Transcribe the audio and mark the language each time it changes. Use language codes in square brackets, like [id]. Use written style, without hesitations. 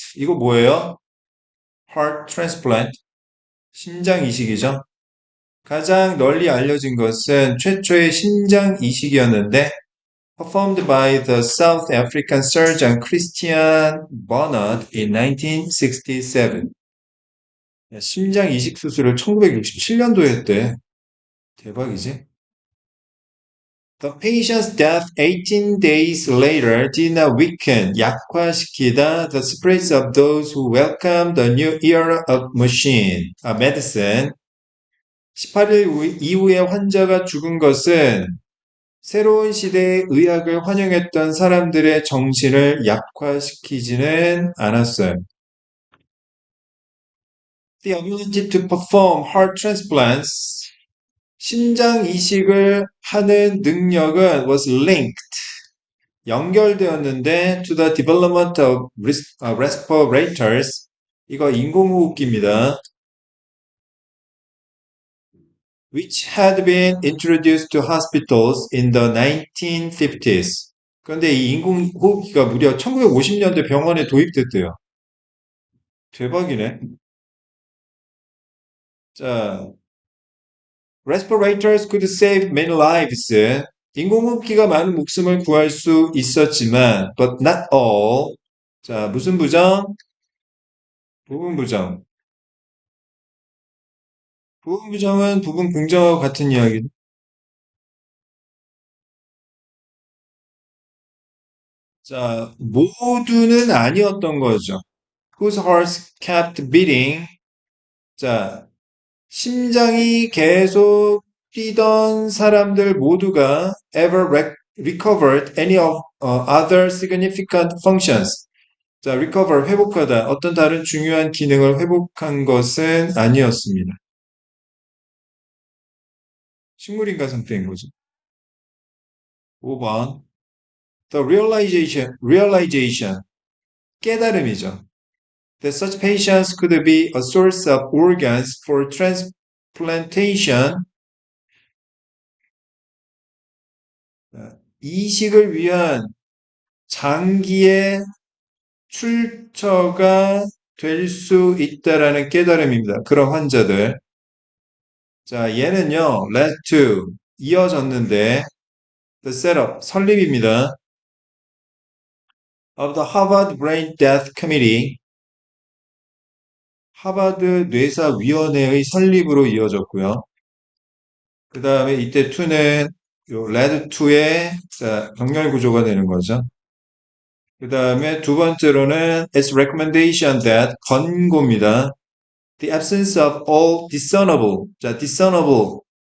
[ko] 이거 뭐예요? heart transplant. 심장 이식이죠. 가장 널리 알려진 것은 최초의 심장 이식이었는데 [en] performed by the South African surgeon Christian Barnard in 1967. [ko] 심장 이식 수술을 1967년도에 했대. 대박이지? [en] The patient's death 18 days later did not weaken, [ko] 약화시키다 [en] the spirits of those who welcomed the new era of medicine. [ko] 18일 이후에 환자가 죽은 것은 새로운 시대의 의학을 환영했던 사람들의 정신을 약화시키지는 않았어요. [en] The ability to perform heart transplants, [ko] 심장 이식을 하는 능력은 [en] was linked, [ko] 연결되었는데 [en] to the development of respirators, [ko] 이거 인공호흡기입니다. [en] which had been introduced to hospitals in the 1950s. [ko] 그런데 이 인공호흡기가 무려 1950년대 병원에 도입됐대요. 대박이네. [en] 자, respirators could save many lives. [ko] 인공호흡기가 많은 목숨을 구할 수 있었지만, [en] but not all. [ko] 자, 무슨 부정? 부분 부정. 부분 부정은 부분 긍정하고 같은 이야기. 자, 모두는 아니었던 거죠. [en] Whose hearts kept beating. [ko] 자, 심장이 계속 뛰던 사람들 모두가 [en] ever recovered any of other significant functions. [ko] 자, recover, 회복하다. 어떤 다른 중요한 기능을 회복한 것은 아니었습니다. 식물인간 상태인 거죠. 5번. [en] The realization, [ko] 깨달음이죠. [en] That such patients could be a source of organs for transplantation. [ko] 이식을 위한 장기의 출처가 될 수 있다라는 깨달음입니다. 그런 환자들. 자, 얘는요, [en] led to, [ko] 이어졌는데, [en] the setup, [ko] 설립입니다. [en] of the Harvard Brain Death Committee, [ko] 하버드 뇌사위원회의 설립으로 이어졌고요. 그 다음에 이때 to는 요 led to의 병렬 구조가 되는 거죠. 그 다음에 두 번째로는 [en] its recommendation that [ko] 권고입니다. [en] The absence of all discernible. 자, discernible.